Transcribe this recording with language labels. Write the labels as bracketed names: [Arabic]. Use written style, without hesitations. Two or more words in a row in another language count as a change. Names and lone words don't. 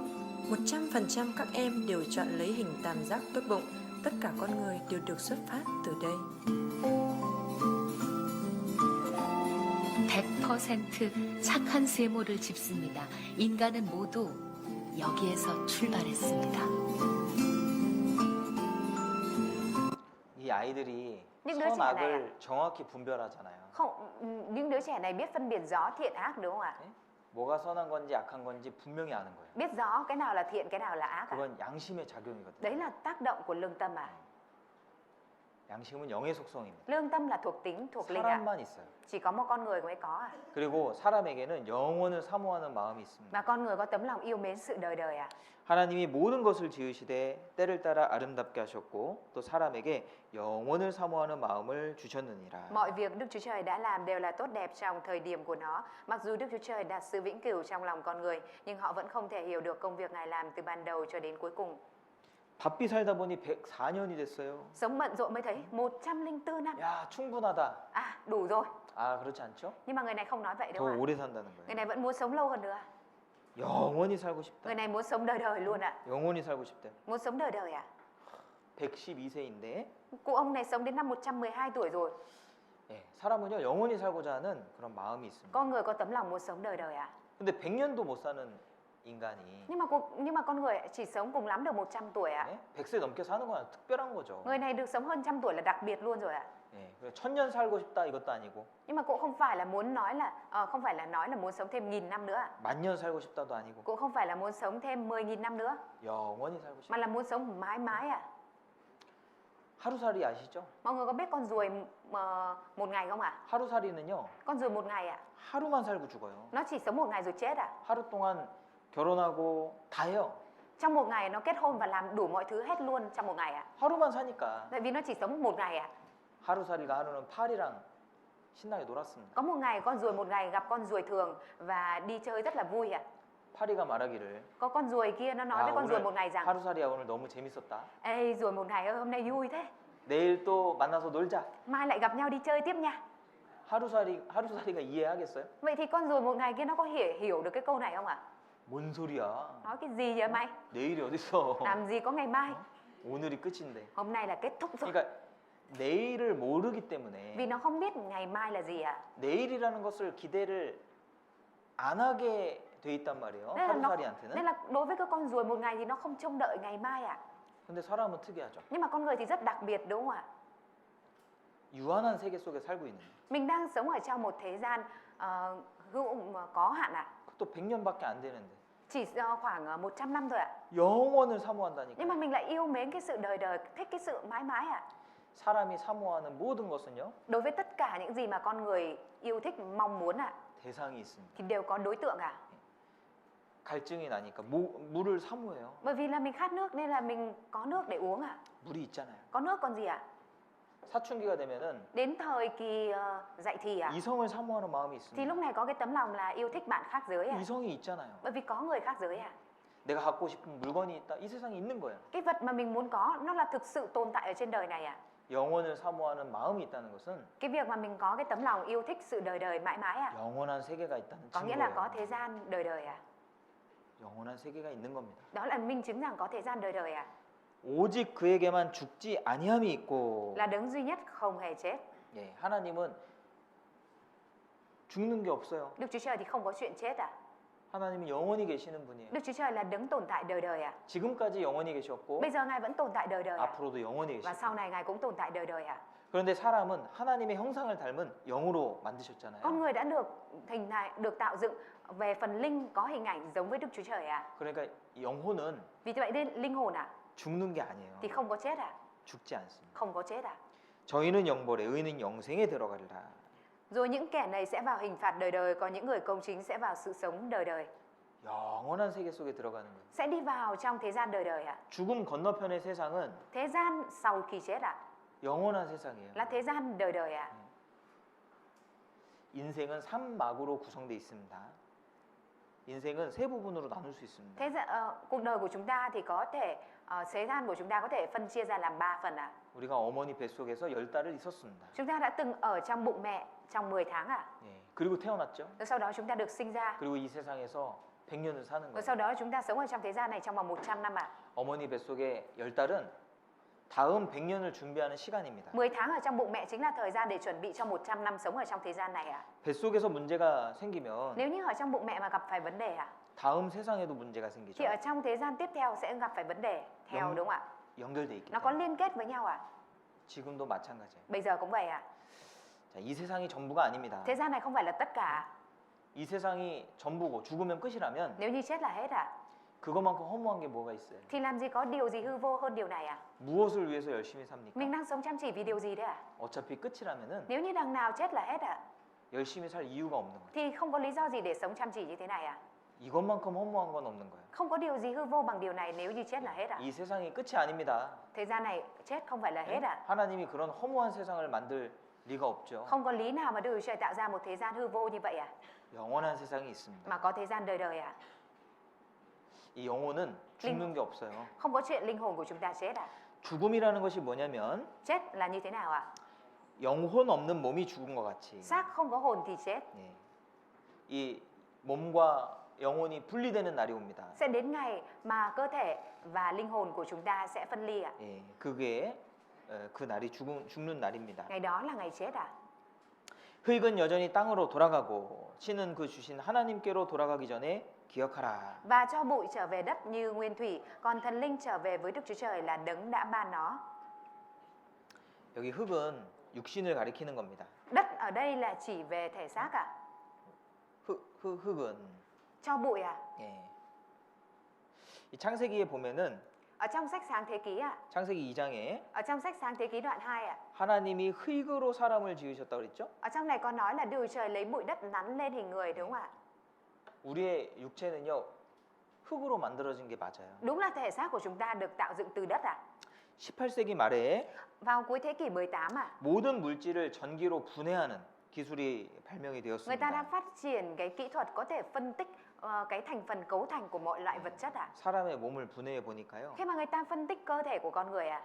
[Vietnamese] 100% các em đều chọn lấy hình tam giác tốt bụng. Tất cả con người đều được xuất phát từ đây. [Korean] 100% 착한 세모를 집습니다. 인간은 모두 여기에서 출발했습니다. 이 아이들이 [Vietnamese] Nhưng đứa trẻ này [Korean] 선악을 정확히 분별하잖아요. [Vietnamese] Không, những đứa trẻ này biết phân biệt rõ thiện ác đúng không ạ? [Korean] 뭐가 선한 건지 악한 건지 분명히 아는 거예요. [Vietnamese] Biết rõ cái nào là thiện, cái nào là ác ạ? [Korean] 그건 양심의 작용이거든요. [Vietnamese] Đấy là tác động của lương tâm ạ. [Korean] 양심은 영의 속성입니다. [Vietnamese] Lương tâm là thuộc tính, thuộc linh ạ. [Korean] 사람만 있어요. [Vietnamese] Chỉ có một con người mới có ạ. [Korean] 그리고 사람에게는 영원을 사모하는 마음이 있습니다. [Vietnamese] Và con người có tấm lòng yêu mến sự đời đời ạ. [Korean] 하나님이 모든 것을 지으시되 때를 따라 아름답게 하셨고 또 사람에게 영원을 사모하는 마음을 주셨느니라. [Vietnamese] Mọi việc Đức Chúa Trời đã làm đều là tốt đẹp trong thời điểm của nó. Mặc dù Đức Chúa Trời đặt sự vĩnh cửu trong lòng con người, nhưng họ vẫn không thể hiểu được công việc Ngài làm từ ban đầu cho đến cuối cùng. [Korean] 바삐 살다 보니 104년이 됐어요. [Vietnamese] Sống bận rộn mới thấy 104 năm. [Korean] 야, 충분하다. [Vietnamese] À, đủ rồi. [Korean] 아, 그렇지 않죠? [Vietnamese] Nhưng mà người này không nói vậy [Korean] 더 [Vietnamese] đâu ạ. [Korean] 오래 산다는 [Vietnamese] Người [Korean] 거예요. [Vietnamese] này vẫn muốn sống lâu hơn nữa. [Korean] 영원히 살고 싶다. [Vietnamese] Người này muốn sống đời đời luôn ạ. [Korean] 영원히 살고 싶대. [Vietnamese] Muốn sống đời đời ạ. [Korean] 112세인데 [Vietnamese] Cụ ông này sống đến năm 112 tuổi rồi. [Korean] 예, 사람은요 영원히 살고자 하는 그런 마음이 있습니다. [Vietnamese] Con người có tấm lòng muốn sống đời đời ạ. [Korean] 근데 100년도 못 사는 인간이 [Vietnamese] Nhưng mà con người chỉ sống cùng lắm được 100 tuổi ạ. [Korean] 예? 100세 넘게 사는 건 특별한 거죠. [Vietnamese] Người này được sống hơn 100 tuổi là đặc biệt luôn rồi ạ. [Korean] 예, 1000년 살고 싶다 이것도 아니고 [Vietnamese] Nhưng mà cũng không phải là muốn nói là không phải là nói là muốn sống thêm 1000 năm nữa ạ. [Korean] 1000년 살고 싶다도 아니고 [Vietnamese] Cũng không phải là muốn sống thêm 10.000 năm nữa, [Korean] 영원히 살고 싶다. [Vietnamese] mà là muốn sống mãi mãi ạ. [Korean] 하루살이 아시죠? [Vietnamese] Mọi người có biết con ruồi một ngày không ạ? [Korean] 하루살이는요 [Vietnamese] Con ruồi một ngày ạ. [Korean] 하루만 살고 죽어요. [Vietnamese] Nó chỉ sống một ngày rồi chết ạ. [Korean] 하루 동안 결혼하고 다 해요. [Vietnamese] Trong một ngày nó kết hôn và làm đủ mọi thứ hết luôn trong một ngày ạ. [Korean] 하루만 사니까 [Vietnamese] Tại vì nó chỉ sống một ngày ạ. [Korean] 하루살이가 하루는 파리랑 신나게 놀았습니다. [Vietnamese] Có một ngày con ruồi một ngày gặp con ruồi thường và đi chơi rất là vui ạ. [Korean] 파리가 말하기를 [Vietnamese] Có con ruồi kia nó nói [Korean] 야, [Vietnamese] với con ruồi [Korean] 오늘 [Vietnamese] một ngày rằng: [Korean] 하루살이야 오늘 너무 재밌었다. [Vietnamese] Ê ruồi một ngày ơi, hôm nay vui thế. [Korean] 내일 또 만나서 놀자. [Vietnamese] Mai lại gặp nhau đi chơi tiếp nha. [Korean] 하루살이가 이해하겠어요? [Vietnamese] Vậy thì con ruồi một ngày kia nó có hiểu được cái câu này không ạ? [Korean] 뭔 소리야? [Vietnamese] Nói cái gì vậy mày? [Korean] 내일이 어딨어? [Vietnamese] Làm gì có ngày mai? [Korean] 오늘이 끝인데. [Vietnamese] Hôm nay là kết thúc rồi. [Korean] 그러니까 내일을 모르기 때문에 [Vietnamese] Vì nó không biết ngày mai là gì ạ. [Korean] 내일이라는 것을 기대를 안 하게 돼 있단 말이에요. [Vietnamese] Nên [Korean] 하루살이한테는. [Vietnamese] là đối với cái con ruồi một ngày thì nó không trông đợi ngày mai ạ. [Korean] 근데 사람은 특이하죠. [Vietnamese] Nhưng mà con người thì rất đặc biệt đúng không ạ? [Korean] 유한한 세계 속에 살고 있는. [Vietnamese] Mình đang sống ở trong một thế gian có hạn ạ. [Korean] 그것도 100년밖에 안 되는데. [Vietnamese] Chỉ khoảng 100 năm thôi ạ. [Korean] 영원을 사모한다니까. [Vietnamese] Nhưng mà mình lại yêu mến cái sự đời đời, thích cái sự mãi mãi ạ. [Korean] 사람이 사모하는 모든 것은요. [Vietnamese] Đối với tất cả những gì mà con người yêu thích, mong muốn ạ, [Korean] 대상이 있습니다. [Vietnamese] thì đều có đối tượng ạ. [Korean] 갈증이 나니까 물을 사모해요. [Vietnamese] Bởi vì là mình khát nước nên là mình có nước để uống ạ. [Korean] 물이 있잖아요. [Vietnamese] Có nước còn gì ạ? [Korean] 사춘기가 되면은 [Vietnamese] Đến thời kỳ dậy thì ạ, [Korean] 이성을 사모하는 마음이 [Vietnamese] thì [Korean] 있습니다. [Vietnamese] lúc này có cái tấm lòng là yêu thích bạn khác giới ạ. [Korean] 이성이 있잖아요. [Vietnamese] Bởi vì có người khác giới ạ. [Korean] 내가 갖고 싶은 물건이 있다. 이 세상에 있는 거예요. [Vietnamese] Cái vật mà mình muốn có nó là thực sự tồn tại ở trên đời này ạ. [Korean] 영원을 사모하는 마음이 있다는 것은 [Vietnamese] Cái việc mà mình có cái tấm lòng yêu thích sự đời đời mãi mãi ạ, [Korean] 영원한 세계가 있다는 [Vietnamese] có nghĩa là có [Korean] 증거예요. [Vietnamese] thế gian đời đời ạ. [Korean] 영원한 세계가 있는 겁니다. [Vietnamese] Đó là minh chứng rằng có thế gian đời đời ạ. [Korean] 오직 그에게만 죽지 아니함이 있고. [Vietnamese] Là đấng duy nhất không hề chết. [Korean] 예, 하나님은 죽는 게 없어요. [Vietnamese] Đức Chúa Trời thì không có chuyện chết ạ. [Korean] 하나님은 영원히 계시는 분이에요. [Vietnamese] Đức Chúa Trời là đấng tồn tại đời đời ạ. [Korean] 지금까지 영원히 계셨고 [Vietnamese] Bây giờ Ngài vẫn tồn tại đời đời ạ. [Korean] 앞으로도 영원히 [Vietnamese] Và [Korean] 계실 [Vietnamese] sau [Korean] 거예요. [Vietnamese] này Ngài cũng tồn tại đời đời ạ. [Korean] 그런데 사람은 하나님의 형상을 닮은 영으로 만드셨잖아요. [Vietnamese] Con người đã được tạo dựng về phần linh có hình ảnh giống với Đức Chúa Trời ạ. [Korean] 그러니까 영혼은 [Vietnamese] Vì vậy nên linh hồn ạ [Korean] 죽는 게 아니에요. [Vietnamese] thì không có chết ạ. [Korean] 죽지 않습니다. [Vietnamese] Không có chết ạ. [Korean] 저희는 영벌에 의인은 영생에 들어가리라. [Vietnamese] Rồi những kẻ này sẽ vào hình phạt đời đời, còn những người công chính sẽ vào sự sống đời đời. [Korean] 영원한 세계 속에 들어가는 거예요. [Vietnamese] Sẽ đi vào trong thế gian đời đời ạ. [Korean] 죽음 건너편의 세상은 [Vietnamese] Thế gian sau khi chết ạ [Korean] 영원한 세상이에요. [Vietnamese] là thế gian đời đời ạ. [Korean] 인생은 3막으로 구성되어 있습니다. 인생은 세 부분으로 나눌 수 있습니다. [Vietnamese] Cuộc đời của chúng ta thì có thể thế gian của chúng ta có thể phân chia ra làm 3 phần ạ. [Korean] 우리가 어머니 뱃속에서 10달을 있었습니다. [Vietnamese] Chúng ta đã từng ở trong bụng mẹ trong 10 tháng ạ. [Korean] 예, 그리고 태어났죠. [Vietnamese] Rồi sau đó chúng ta được sinh ra. [Korean] 그리고 이 세상에서 100년을 사는 [Vietnamese] Rồi [Korean] 거예요. [Vietnamese] sau đó chúng ta sống ở trong thế gian này trong vòng 100 năm ạ. [Korean] 어머니 뱃속의 10달은 다음 100년을 준비하는 시간입니다. [Vietnamese] 10 tháng ở trong bụng mẹ chính là thời gian để chuẩn bị cho 100 năm sống ở trong thế gian này ạ. [Korean] 뱃속에서 문제가 생기면 [Vietnamese] Nếu như ở trong bụng mẹ mà gặp phải vấn đề ạ, [Korean] 다음 세상에도 문제가 생기죠. [Vietnamese] thì ở trong thế gian tiếp theo sẽ gặp phải vấn đề theo đúng không ạ? [Korean] 연결돼 있기 [Vietnamese] Nó có [Korean] 때문에 [Vietnamese] liên kết với nhau ạ. [Korean] 지금도 마찬가지예요. [Vietnamese] Bây giờ cũng vậy ạ. [Korean] 자, 이 세상이 전부가 아닙니다. [Vietnamese] Thế gian này không phải là tất cả. [Korean] 이 세상이 전부고 죽으면 끝이라면 [Vietnamese] Nếu như chết là hết ạ, [Korean] 그것만큼 허무한 게 뭐가 있어요? [Vietnamese] thì làm gì có điều gì hư vô hơn điều này ạ? [Korean] 무엇을 위해서 열심히 삽니까? [Vietnamese] Mình đang sống chăm chỉ vì điều gì đấy ạ? [Korean] 어차피 끝이라면은 [Vietnamese] Nếu như đằng nào chết là hết ạ, [Korean] 열심히 살 이유가 없는 거예요. [Vietnamese] thì không có lý do gì để sống chăm chỉ như thế này ạ. [Korean] 이것만큼 허무한 건 없는 거예요. [Vietnamese] Không có điều gì hư vô bằng điều này nếu như chết là hết ạ. [Korean] 이 세상이 끝이 아닙니다. [Vietnamese] Thế gian này chết không phải là hết ạ. [Korean] 하나님이 그런 허무한 세상을 만들 리가 없죠. [Vietnamese] Không có lý nào mà Đức Chúa Trời tạo ra một thế gian hư vô như vậy ạ. [Korean] 영원한 세상이 있습니다. [Vietnamese] Mà có thế gian đời đời ạ. [Korean] 이 영혼은 죽는 게 없어요. [Vietnamese] Không có chuyện linh hồn của chúng ta chết à? [Korean] 죽음이라는 것이 뭐냐면 [Vietnamese] Chết là như thế nào ạ? [Korean] 영혼 없는 몸이 죽은 것 같이 [Vietnamese] Xác không có hồn thì chết. [Korean] 예. 이 몸과 영혼이 분리되는 날이 옵니다. [Vietnamese] Sẽ đến ngày mà cơ thể và linh hồn của chúng ta sẽ phân ly ạ. [Korean] 예, 그게 그 날이 죽는 날입니다. [Vietnamese] Ngày đó là ngày chết à? [Korean] 흙은 여전히 땅으로 돌아가고 신은 그 주신 하나님께로 돌아가기 전에 기억하라. [Vietnamese] Và cho bụi trở về đất như nguyên thủy, còn thần linh trở về với Đức Chúa Trời là đấng đã ban nó. [Korean] 여기 흙은 육신을 가리키는 겁니다. [Vietnamese] Đất ở đây là chỉ về thể xác à? [Korean] 흙은 [Vietnamese] Cho bụi à? [Korean] 예. 이 창세기에 보면은 [Vietnamese] Ở trong sách Sáng Thế Ký à? [Korean] 창세기 2장에 [Vietnamese] Ở trong sách Sáng Thế Ký đoạn 2 à? [Korean] 하나님이 흙으로 사람을 지으셨다 그랬죠? [Vietnamese] Ở trong này có nói là Đức Chúa Trời lấy bụi đất nắn lên hình người đúng không ạ? [Korean] 우리의 육체는요 흙으로 만들어진 게 맞아요. [Vietnamese] Đúng là thể xác của chúng ta được tạo dựng từ đất à? [Korean] 18세기 말에 [Vietnamese] Vào cuối thế kỷ 18 à? [Korean] 모든 물질을 전기로 분해하는 기술이 발명이 [Vietnamese] Người ta đã [Korean] 되었습니다. [Vietnamese] phát triển cái kỹ thuật có thể phân tích cái thành phần cấu thành của mọi loại vật chất à? [Korean] 사람의 몸을 분해해 보니까요. [Vietnamese] Khi mà người ta phân tích cơ thể của con người à?